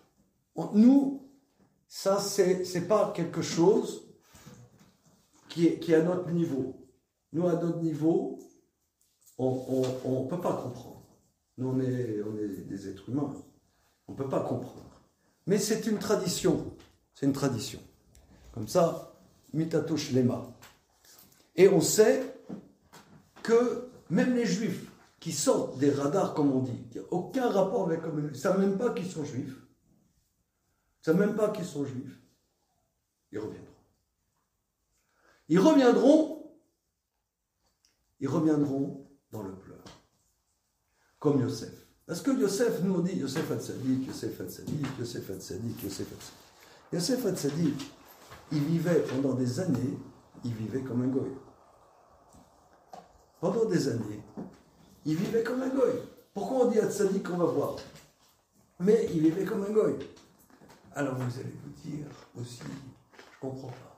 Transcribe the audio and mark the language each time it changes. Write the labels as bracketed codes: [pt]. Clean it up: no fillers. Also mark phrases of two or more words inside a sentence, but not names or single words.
[fr] Nous, ça, c'est pas quelque chose qui est à notre niveau. Nous, à notre niveau, on ne peut pas comprendre. Nous, on est des êtres humains. On ne peut pas comprendre. Mais c'est une tradition. C'est une tradition. Comme ça, [he] מיטתו שלמה. [fr] Et on sait que même les juifs qui sortent des radars, comme on dit, qui n'ont aucun rapport avec la communauté, ils ne savent même pas qu'ils sont juifs. Ils ne savent même pas qu'ils sont juifs. Ils reviendront. Ils reviendront dans le pleur. Comme Yosef. Parce que Yosef, nous on dit Yosef Hatzadik, Yosef Hatzadik, Yosef Hatzadik, Yosef Hatzadik. Yosef Hatzadik, il vivait pendant des années, il vivait comme un goy. Pendant des années, il vivait comme un goy. Pourquoi on dit Hatzadik, on va voir. Mais il vivait comme un goy. Alors vous allez vous dire aussi, je ne comprends pas.